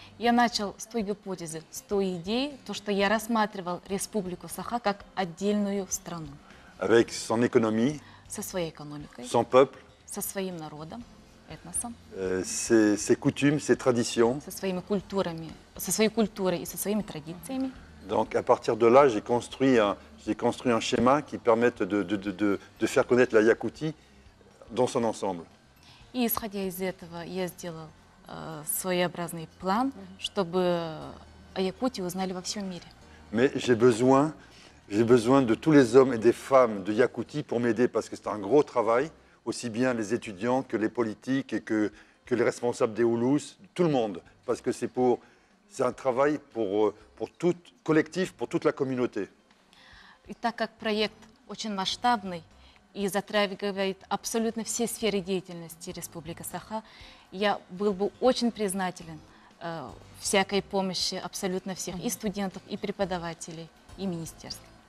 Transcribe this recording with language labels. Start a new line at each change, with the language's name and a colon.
Russian: Я начал с той гипотезы, с той идеи, то, что я рассматривал Республику Саха как отдельную страну.
French: Avec son économie,
Russian: Со своей экономикой,
French: son peuple,
Russian: со своим народом, этносом,
French: ses coutumes, ses traditions.
Russian: со своими культурами, со своей культурой и со своими традициями.
French: Donc à partir de là, j'ai construit un schéma qui permette de faire connaître la Yakoutie dans son ensemble.
Russian: И исходя из этого, я сделал своеобразный план, чтобы о Якутии узнали во всем мире.
French: Mais j'ai besoin de tous les hommes et des femmes de Yakoutie pour m'aider parce que c'est un gros travail, aussi bien les étudiants que les politiques et que les responsables des Houlous, tout le monde, parce que c'est un travail pour tout collectif, pour toute la communauté.
Russian: И так как проект очень масштабный и затрагивает абсолютно все сферы деятельности Республики Саха, я был бы очень признателен всякой помощи абсолютно всех, и студентов, и преподавателей, и министерств.